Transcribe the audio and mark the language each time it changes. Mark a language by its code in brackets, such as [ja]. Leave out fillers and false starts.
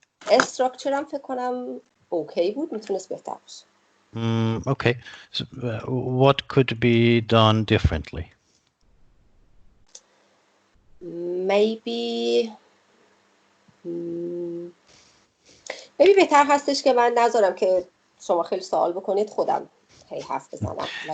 [fa] استراکچرم فکر کنم اوکی بود، میتونست بهتر باشه. [en] Okay. So, what could be done differently? Maybe [fa] بهتر هستش که من نذارم که شما خیلی سوال بکنید، خودم خیلی حرف بزنم.